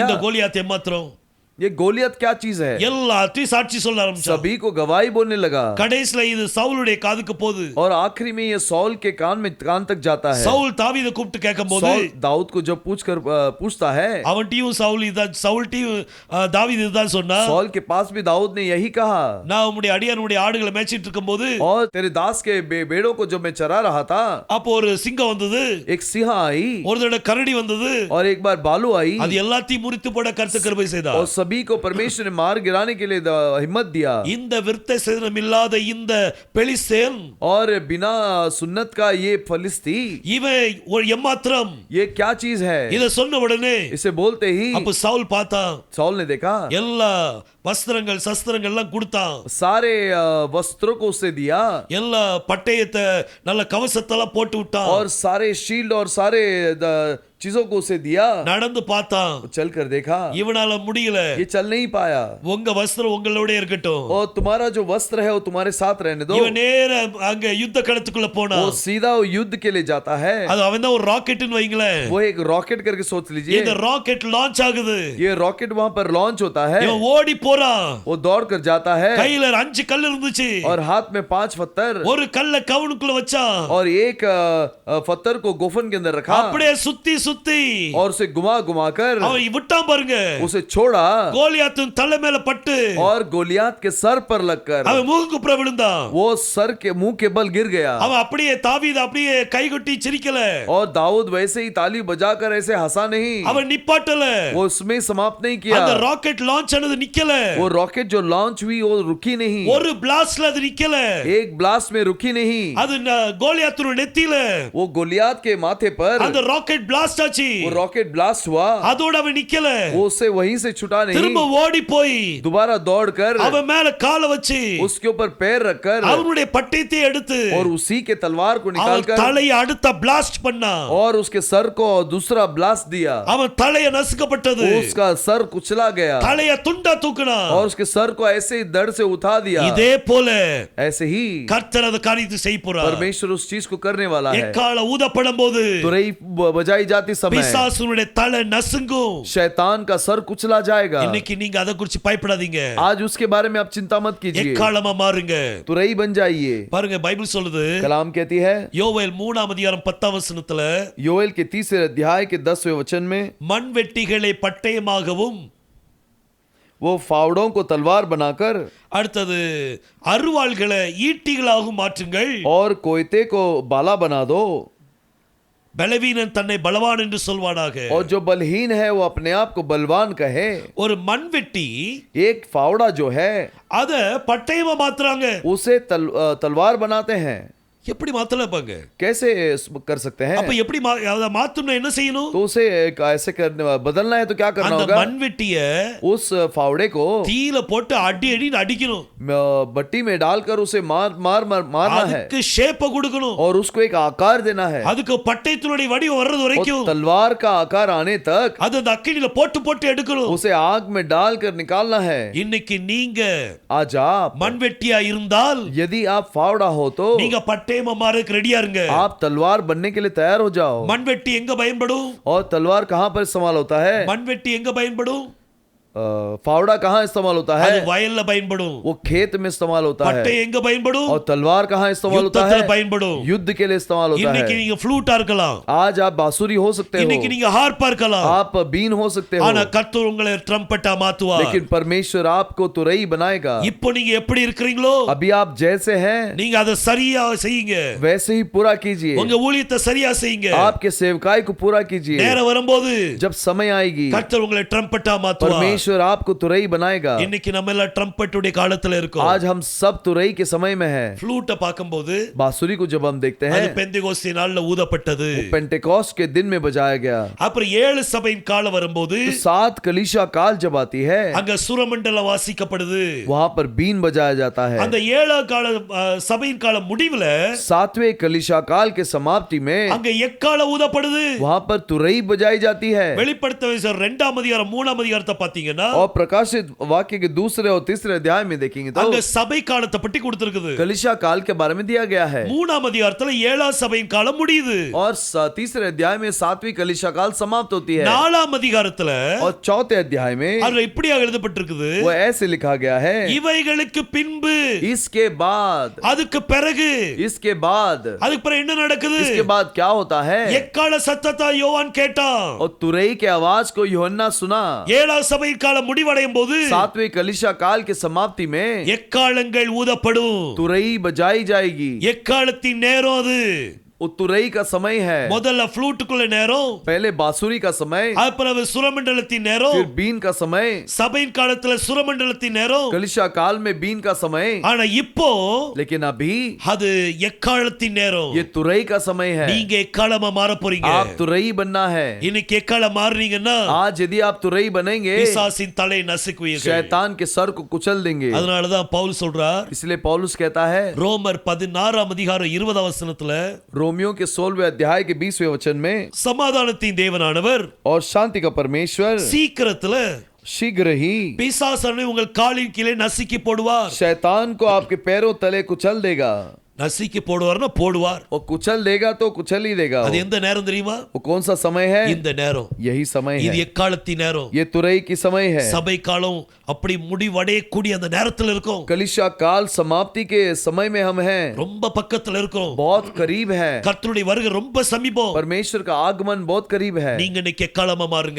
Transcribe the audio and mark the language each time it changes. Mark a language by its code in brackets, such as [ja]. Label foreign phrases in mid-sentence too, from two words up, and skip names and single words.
[ta] இந்த கோலியாத் ஏமாத்திரம் [hi] ये गोलियत क्या चीज है? [ta] எல்லாத்தையும் சாட்சி சொல்ல ஆரம்பிச்சான். [hi] सभी को गवाही बोलने लगा. [ta] கடைசில இது சவுலுடைய காதுக்கு போகுது. [hi] और आखिरी में ये सौल के कान तक जाता है. [ta] சவுல் தாவீதை கூப்பிட்டு கேட்கும்போது, [hi] सौल दाऊद को जब पूछता है, [ta] அவன்டியும் சவுல்டியும் தாவீது இதுதான் சொன்னா, [hi] सौल के पास भी दाऊद ने यही कहा, [ta] நான் உம்முடைய அடியானுடைய ஆடுகளை மேய்ச்சிட்டு இருக்கும்போது [hi] और तेरे दास के बेड़ों को जब मैं चरा रहा था, [ta] அப்போ ஒரு சிங்கம் வந்தது, [hi] एक सिंह आई, [ta] ஒரு தடவை கரடி வந்தது, [hi] और एक बार बालू आई, [ta] அது எல்லாத்தையும் முறித்து போட கர்த்தர் கிருபை செய்தார். [hi] और सभी को परमेश्वर ने मार गिराने के लिए हिम्मत दिया. [ta] இந்த விருத்த சேதனம் இல்லாத இந்த பெலிஸ்தேன், [hi] और बिना सुन्नत का ये फलिस्ती, [ta] இவன் ஒரு எம்மாத்திரம், [hi] ये क्या चीज है? [ta] இத சொன்ன உடனே [hi] इसे बोलते ही [ta] அப்ப சவுல் பார்த்தான், [hi] सौल ने देखा, [ta] எல்லா வஸ்திரங்கள் சஸ்திரங்கள் எல்லாம் கொடுத்தான், [hi] सारे वस्त्रों को उसे दिया, [ta] எல்லா பட்டயத்தை நல்ல கவசத்தெல்லாம் போட்டு விட்டான், [hi] और सारे शील्ड और सारे चीजों को उसे दिया. [ta] நடந்து பார்த்தான், [hi] चल कर देखा, [ta] இவனால முடியல. [hi] ये चल नहीं पाया. [ta] உங்க வஸ்திரம் உங்களோட இருக்கட்டும். [hi] और तुम्हारा जो वस्त्र है वो तुम्हारे साथ रहने दो. [ta] இவன் நேர அங்க யுத்த களத்துக்குள்ள போனான். [hi] वो सीधा युद्ध के लिए जाता है. [ta] அது அவன் தான் ஒரு ராக்கெட்னு வைங்களேன். [hi] वो एक रॉकेट करके सोच लीजिए. [ta] இந்த [en] rocket launch [ta] ஆகுது. [hi] ये रॉकेट वहां पर लॉन्च होता है. [ta] இவன் ஓடி போறான். [hi] वो दौड़ कर जाता है. [ta] கையில 5 கல் இருந்துச்சு. [hi] और हाथ में 5 पत्थर. [ta] ஒரு கல்ல கவுனுக்குள்ள வச்சான். [hi] और एक पत्थर को गोफन के अंदर रखा. [ta] அப்படியே சுத்தி சுத்தி [hi] और उसे घुमा घुमा कर [ta] அவன் விட்டான் பாருங்க. [hi] उसे छोड़ा [ta] கோலியாத்தின் தலை மேல பட்டு [hi] और गोलियात के सर पर लगकर [ta] அவன் மூக்குப்புற விழுந்தான். [hi] वो सर के मुंह के बल गिर गया। [ta] அவன் அப்படியே தாவீது அப்படியே கைகொட்டி சிரிக்கல. [hi] और दाऊद वैसे ही ताली बजाकर ऐसे हंसा नहीं, [ta] அவன் நிப்பாட்டல. [hi] वो उसमें समाप्त नहीं किया। [ta] அந்த [en] rocket launch [ta] ஆனது நிக்கல. [hi] वो रॉकेट जो लॉन्च हुई वो रुकी नहीं, [ta] ஒரு பிளாஸ்ட்ல அது நிக்கல. [hi] एक ब्लास्ट में रुकी नहीं, [ta] அது கோலியாத்தின் நெத்தியில [hi] वो गोलियात के माथे पर [ta] அந்த [en] rocket blast [ta] ஆச்சு. [hi] वो [en] rocket blast [hi] हुआ। [ta] அதோட அவன் நிக்கல. [hi] वो उससे वहीं से छुटा नहीं, [ta] திரும்ப ஓடி போய் [hi] दोबारा दौड़कर [ta] அவன் மேல காலை வச்சு [hi] उसके ऊपर पैर रखकर [ta] அவனுடைய பட்டயத்தை எடுத்து [hi] और उसी के तलवार को [ta] அவன் [hi] निकालकर [ta] தலையை அடுத்த பிளாஸ்ட் பண்ணான். [hi] और उसके सर को दूसरा ब्लास्ट दिया। [ta] அவன் தலையை நசுக்கப்பட்டது. [hi] उसका सर कुचला गया [ta] தலையை துண்டா தூக்குனான். [hi] और उसके सर को ऐसे ही दर्द से उठा दिया। [ta] இதே போல [hi] ऐसे ही [ta] கர்த்தர் அந்த காரியத்தை செய்ய போறார். [hi] परमेश्वर उस चीज को करने वाला है। [ta] எக்கால ஊதப்படும் போது [hi] तुरई बजाई जाती समय [ta] பிசாசுனுடைய தலை நசுங்கும். [hi] शैतान का सर कुचला जाएगा। [ta] இன்னைக்கு நீங்க அத குறித்து பயப்படாதீங்க. [hi] आज उसके बारे में आप चिंता मत कीजिए, [ta] எக்காலமா மாறுங்க. [hi] तुरई बन जाइए। [ta] பாருங்க பைபிள் சொல்லுது, [hi] कलाम कहती है [ta] யோவேல் 3ஆம் அதிகாரம் 10ஆம் வசனத்துல, [hi] योएल के 3 अध्याय के 10वें वचन में [ta] மண்வெட்டிகளை பட்டயமாகவும் [hi] वो फावड़ों को तलवार बनाकर [ta] அடுத்தது அருவாள்களை ஈட்டிகளாகவும் மாற்றுங்கள். [hi] और कोयते को बाला बना दो। [ta] பலவீனன் தன்னை பலவான் என்று சொல்வானாக. [hi] और जो बलहीन है वो अपने आप को बलवान कहे। [ta] ஒரு மண்வெட்டி [hi] एक फावड़ा जो है [ta] அத பட்டயமா மாத்துறாங்க. [hi] उसे तलवार बनाते हैं। [ta] எப்படி மாத்தலப்பாங்க? [hi] कैसे कर सकते हैं? [ta] அப்ப எப்படி அத மாத்தணும் என்ன செய்யணும்? [hi] तो उसे ऐसे करने बदलना है तो क्या करना [ta] அந்த [hi] होगा? [ta] மண்வெட்டிய [hi] उस फावड़े को [ta] தீயில போட்டு அடி அடி அடிக்கணும். [hi] भट्टी में डालकर उसे मारना है [ta] அதுக்கு ஷேப் கொடுக்கணும். [hi] और उसको एक आकार देना है। [ta] அதுக்கு பட்டயத்தினுடைய வடிவம் வர்றது வரைக்கும் [hi] तलवार का आकार आने तक [ta] அது அந்த அக்கினில போட்டு போட்டு எடுக்கணும். [hi] उसे आग में डालकर निकालना है। [ta] இன்னைக்கு நீங்க [hi] आज आप [ta] மண்வெட்டியா இருந்தால் [hi] यदि आप फावड़ा हो तो [ta] நீங்க பட்டயமா மாறக்கு ரெடியா இருங்க. [hi] आप तलवार बनने के लिए तैयार हो जाओ। [ta] மண்வெட்டி எங்க பயன்படும்? [hi] और तलवार कहाँ पर इस्तेमाल होता है? [ta] மண்வெட்டி எங்க பயன்படும்? [hi] फावड़ा कहाँ इस्तेमाल होता [ta] அது [hi] है? [ta] வயல்ல பயன்படும். [hi] वो खेत में इस्तेमाल होता है। [ta] பட்டயம் எங்க பயன்படும்? [hi] और तलवार कहाँ इस्तेमाल होता है? [ta] யுத்தத்துல பயன்படும். [hi] युद्ध के लिए इस्तेमाल होता [ta] இன்னைக்கு [hi] है। [ta] நீங்க ஃப்ளூட்டா இருக்கலாம். [hi] आज आप बांसुरी हो सकते [ta] இன்னைக்கு [hi] हो, [ta] நீங்க ஹார்ப்பா இருக்கலாம். [hi] आप बीन हो सकते [ta] ஆனா [hi] हो, [ta] கர்த்தர் உங்களை ட்ரம்பட்டா மாத்துவார். [hi] लेकिन परमेश्वर आपको तुरई बनाएगा। [ta] இப்போ நீங்க எப்படி இருக்கீங்களோ [hi] अभी आप जैसे हैं [ta] நீங்க அதை சரியா செய்யுங்க. [hi] वैसे ही पूरा कीजिए। [ta] உங்க ஊழியத்தை சரியா செய்யுங்க. [hi] आपके सेवकाई को पूरा कीजिए। [ta] நேரம் வரும்போது [hi] जब समय आएगी [ta] கர்த்தர் உங்களை ட்ரம்பட்டா மாத்துவார். [hi] परमेश्वर आपको तुरई बनाएगा। [ta] இன்னைக்கு நம்ம எல்லாம் ட்ரம்பட்டுடைய காலத்துல இருக்கோம். [hi] आज हम सब तुरई के समय में हैं। [ta] ஃப்ளூட்டை பார்க்கும்போது [hi] बांसुरी को जब हम देखते [ta] அது [hi] हैं [ta] பெந்தெகோஸ்தே நாள்ல ஊதப்பட்டது. [hi] पेंटेकोस्ट के दिन में बजाया गया। [ta] அப்புறம் 7 சபையின் காலம் வரும்போது [hi] तो 7 कलीसिया काल जब आती है [ta] அங்க சுரமண்டலம் வாசிக்கப்படுது. [hi] वहां पर बीन बजाया जाता है। [ta] அந்த 7 கால சபையின் கால முடிவுல [hi] 7वें कलीसिया काल के समाप्ति में [ta] அங்க எக்கால ஊதப்படுது. [hi] वहां पर तुरई बजाई जाती है। [ta] வெளிப்படுத்தல் 2ஆம் அதிகாரம் 3ஆம் அதிகாரத்தை பாத்தீங்கன்னா [hi] और प्रकाशित वाक्य के 2 और 3 अध्याय में देखेंगे तो [ta] அங்க சபை காலத்தை பற்றி கொடுத்திருக்குது. [hi] कलीसिया काल के बारे में दिया गया है। [ta] 3ஆம் அதிகாரத்துல 7ஆம் சபையின் காலம் முடியுது. [hi] और 3 अध्याय में 7वीं कलीसिया काल समाप्त होती है। [ta] 4ஆம் அதிகாரத்துல [hi] और 4थे अध्याय में [ta] அதுல இப்படியாக எழுதப்பட்டிருக்குது, [hi] वो ऐसे लिखा गया है, [ta] இவைகளுக்கு பின்பு [hi] इसके बाद, [ta] அதுக்கு பிறகு [hi] इसके बाद, [ta] அதுக்கு பிறகு என்ன நடக்குது? [hi] इसके बाद क्या होता है? [ta] எக்கால சத்தத்தை யோவான் கேட்டான். [hi] और तुरई के आवाज को यूहन्ना सुना। [ta] 7ஆம் சபையின் காலம் முடிவடையும் போது [hi] 7वें कलीसिया काल के समाप्ति में [ta] எக்காலங்கள் ஊதப்படும். [hi] तुरई बजाई जाएगी। [ta] எக்காலத்தின் நேரம் அது. [hi] वो तुरई का समय है। [ta] முதல்ல ஃப்ளூட்டுக்குள்ள நேரம், [hi] पहले बांसुरी का समय, [ta] அப்புறம் சுரமண்டலத்தின் நேரம், [hi] फिर बीन का समय, [ta] சபையின் காலத்துல சுரமண்டலத்தின் நேரம். [hi] कलीसिया काल में बीन का समय, [ta] ஆனா இப்போ [hi] लेकिन अभी [ta] அது எக்காலத்தின் நேரம். [hi] ये तुरई का समय है। [ta] நீங்க எக்காலமா மாற போறீங்க. [hi] आप तुरई बनना है। [ta] இன்னைக்கு எக்காலம் மாறுனீங்கன்னா [hi] आज यदि आप तुरई बनेंगे [ta] பிசாசின் தலை நசுக்குவீர்கள். [hi] शैतान के सर को कुचल देंगे। [ta] அதனாலதான் பவுல் சொல்றார், [hi] इसलिए पौलुस कहता है [ta] ரோமர் 16ஆம் அதிகாரம் 20ஆம் வசனத்துல, [hi] रोमियो के 16वें अध्याय के 20वें वचन में, [ta] சமாதானத்தின் தேவனானவர் [hi] और शांति का परमेश्वर [ta] சீக்கிரத்துல [hi] शीघ्र ही [ta] பிசாசனை உங்கள் காலின் கீழே நசுக்கி போடுவார். [hi] शैतान को आपके पैरों तले कुचल देगा। [ta] நசுக்கி போடுவார்னா போடுவார். [hi] वो कुचल देगा तो कुचल ही देगा. [ta] அது எந்த நேரம் தெரியுமா? [hi] वो कौन सा समय है? [ta] இந்த நேரம். [hi] यही समय [ta] இது [hi] है. [ta] எக்காலத்தின் நேரம். [hi] ये तुरई की समय है. [ta] சபை காலம் அப்படி முடிவடையக்கூடிய அந்த நேரத்துல இருக்கும். [hi] कलीसिया काल समाप्ति के समय में हम हैं. [ta] ரொம்ப பக்கத்துல இருக்கும். [hi] बहुत करीब है. [ta] கர்த்தருடைய வருகை ரொம்ப சமீபம். [hi] परमेश्वर का आगमन बहुत करीब है. [ta] நீங்க இன்னைக்கு எக்காலமா மாறுங்க.